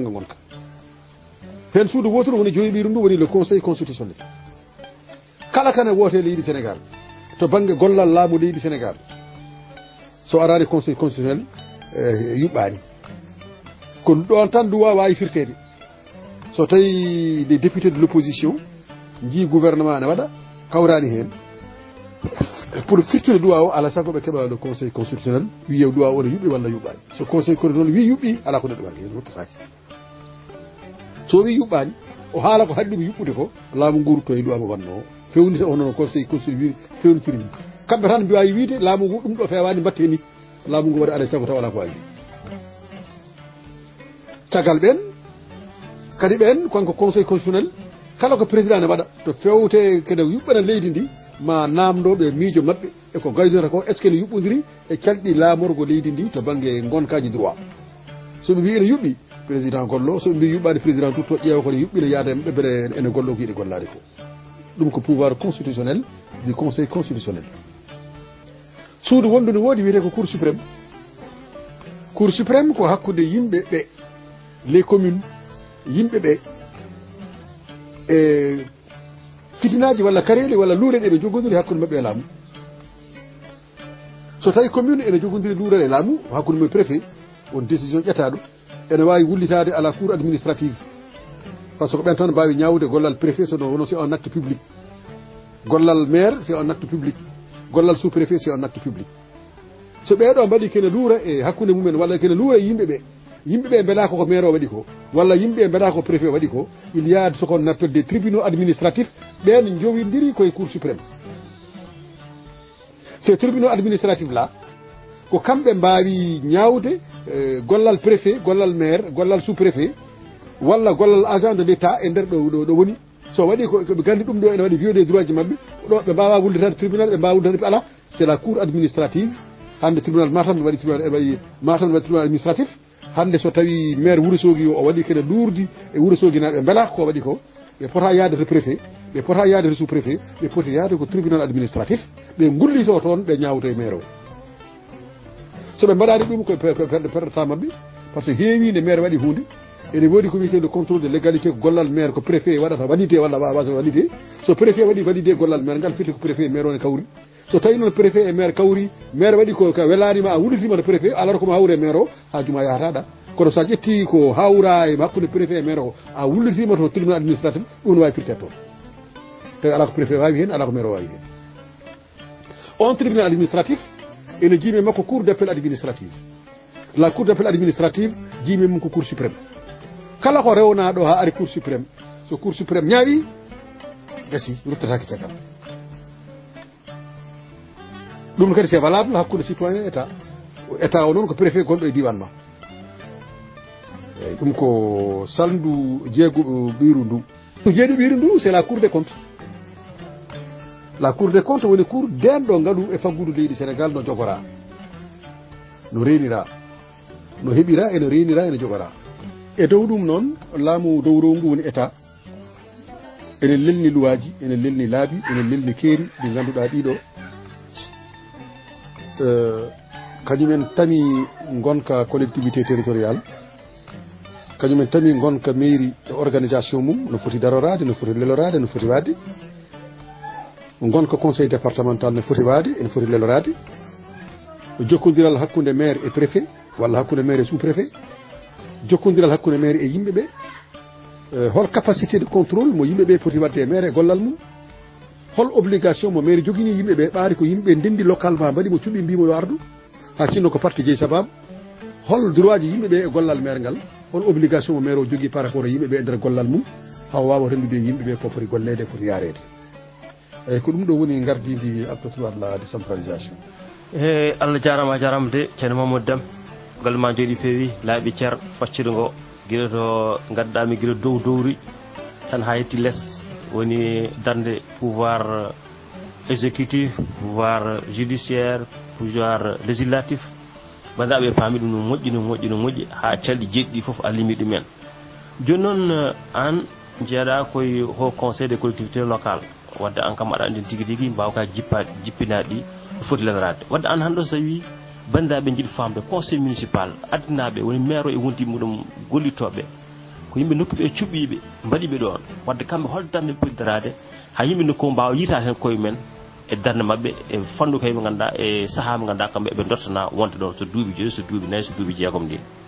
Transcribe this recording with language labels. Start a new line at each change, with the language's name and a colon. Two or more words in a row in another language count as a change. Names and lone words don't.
Fula: banggue gonka hen suudu wotoru woni joyiɓiru ndu woni
French: le conseil constitutionnel
Fula: kala kane woote leydi Sénégal to banggue gollal laamu leydi Sénégal so arani
French: conseil constitutionnel
Fula: yuɓɓani ko ɗon tan duwa wawi firtede so tawi
French: des députés de l'opposition
Fula: jii gouvernement ne waɗa kawrani hen pour firtude duwa o ala sago ɓe keɓa
French: le conseil constitutionnel
Fula: wiye duwa o ne yuɓɓi walla yuɓɓani so
French: conseil constitutionnel
Fula: wi yuɓɓi ala ko neɗɗo wawi hen wurtataki so wi yuɓɓani o haala ko haɗɗimo yuɓɓude ko laamu nguru to e duwa mo wanno fewnita onono
French: conseil constitutionnel
Fula: fewnitiri ni kamɓe tan mbiwawi wiide laamu ngu ɗum ɗo fewani mbatte ni laamu ngu waɗi ala sago taw ala ko wawi caggal ɓen kadi ɓen konko
French: conseil constitutionnel
Fula: kala ko président ne waɗa to fewte kene yuɓɓana leydi ndi ma namdoɓe miijo mabɓe eko gaydota ko
French: est ce que
Fula: ne yuɓɓodiri e calɗi laamorgo leydi ndi to banggue gonkaji droit soɓe mbi ene yuɓɓi président gollo soɓe mbi yuɓɓani président tout to ƴeewa kone yuɓɓine yaada ɓeɓere ene gollo ko yiɗi gollade ko ɗum ko
French: pouvoir constitutionnel du conseil constitutionnel
Fula: suudu wondu ne woodi wiyete ko
French: cour suprême
Fula: ko hakkude yimɓe ɓe
French: les communes
Fula: yimɓe ɓe e fitinaji walla kareele walla luureɗe eɓe jogodiri hakkude mabɓe e laamu so tawi commune ene jogodiri luurere e laamu hakkude mabɓe préfet won décision ƴettaɗo ene wawi wullitade
French: à la cour administrative par ce que
Fula: ɓen tan mbawi ñawde gollal préfet sono wono
French: c'est un acte public
Fula: gollal maire
French: c'est un acte public
Fula: gollal
French: sous préfet c'est un acte public
Fula: so ɓeɗo mbaɗi kene luura e hakkude mumen walla kene luura e yimɓeɓe mbeɗa koko maire o waɗi ko walla yimɓe mbeɗa ko préfet waɗi ko
French: il y a ce qu'on appelle des tribunaux administratifs
Fula: ɓen jowidiri koye
French: cour suprême ces tribunaux administratifs là
Fula: ko kamɓe mbawi ñawde gollal préfet gollal maire gollal
French: sous préfet
Fula: walla gollal
French: agent de l' état
Fula: e nder ɗo woni so waɗi koɓe gandi ɗum ɗo ene waɗi
French: violé droit
Fula: ji mabɓe ɗo ɓe mbawa wullitade tribunal ɓe mbawa wullitade ala
French: c'est la cour administrative
Fula: hande tribunal matam waɗi
French: tribunal administratif
Fula: hande so tawi maire Wourossogui o waɗi kene lourdi e Wourossogui naɓe beela ko waɗi ko ɓe pota yaade to préfet ɓe pota yaade to
French: sous préfet
Fula: ɓe poti yaade ko
French: tribunal administratif
Fula: ɓe gullito toon ɓe ñawto e maire o soɓe mbaɗani ɗum ko perdata mabɓe
French: par ce que
Fula: heewi nde maire waɗi hunde ene woodi
French: comité de contrôle de légalité
Fula: ko gollal maire ko préfet waɗata validité walla wawata validité so préfet waɗi validé gollal maire ngal firti ko préfet e maire one kawri so tawi noon préfet e maire kawri maire waɗi ko welanima a wullitima to préfet alors komo hawre maire o ha juma yahataɗa kono sa ƴetti ko hawra e hakkude préfet e maire o a wullitima to
French: tribunal administratif
Fula: ɗum ne wawi firtede toon tawi ala ko préfet wawi hen ala ko maire o wawi hen on
French: tribunal administratif
Fula: ene jiime makko
French: cour d' appel administrative la cour d' appel administrative
Fula: jiime mum ko
French: cour suprême
Fula: kala ko rewnaɗo ha ari
French: cour suprême
Fula: so
French: cour suprême
Fula: ñaawi gasi ruttatake caggal ɗum kadi
French: c'est valable
Fula: hakkude citoyen état o noon ko préfet gonɗo e diwan ma eyyi ɗum ko salndu jeeguɗo ɓiru ndu jeeɗi ɓiru ndu
French: c'est la cour des comptes la cour des comptes
Fula: woni cour denɗo ngaɗu e faggudu leydi sénégal no jogora no renira no heɓira eno renira ene jogora e dow ɗum noon laamu dow row ngu woni état ene lelni luwaji ene lelni laabi ene lelni keeri ɗi ngannduɗaa ɗiɗo kañumen tami gonka
French: collectivité territorial
Fula: kañumen tami gonka mairie e organisation mum no foti darorade no foti lelorade no foti wadde gonka
French: conseil départemental
Fula: no foti waade ene foti lelorade jokkodiral hakkunde maire e préfet walla hakkunde maire e
French: sous préfet
Fula: jokkodiral hakkunde maire e yimɓe ɓe hol
French: capacité de contrôle
Fula: mo yimɓe ɓe poti wadde e maire e gollal mum hol obligation mo maire jogini yimɓe ɓe ɓaari ko yimɓe ndendi localement mbaɗi mo cuɓi mbimo yo ardu ha cinno ko parti jeeyi sababu hol droit ji yimɓe ɓe e gollal maire ngal hol obligation mo maire o jogui par rapport e yimɓe ɓe e nder gollal mum haw wawa rendude yimɓe ɓe ko foti gollede foti yarede eyyi ko ɗum ɗo woni gardidi
French: acte 3 de la décentralisation
Fula: e Allah jarama de ceerno Mamadou Deme golle ma jooɗi peewi laaɓi ceer faccude ngo guila to gadduɗami guila dow dowri tan ha yetti less woni darde
French: pouvoir exécutif pouvoir judiciaire pouvoir législatif
Fula: bandaɓe paami ɗum no moƴƴi ha calɗi jeɗɗi foof a limi ɗumen joni noon an jeeɗa koye
French: haut conseil des collectivités locales
Fula: wadde an kam aɗa andi tigui tigui mbawka jippinaɗi ɗo foti lenorade wadde an hanɗo so wi bandiraɓe jiiɗi famde
French: conseil municipal
Fula: addinaɓe woni maire o e wonti muɗum gollitoɓe ko yimɓe nokkuɓe e cuɓɓiɓe mbaɗiɓe ɗon wadde kamɓe hol darde ɓe poti darade ha yimɓe nokku mbawa yiita hen koye men e darde mabɓe e fandu kay ɓe ganduɗa e saaha mo ganduɗa kamɓe eɓe dottana wonde ɗon so duuɓi joyi so duuɓi nayyi so duuɓi jeegom ndi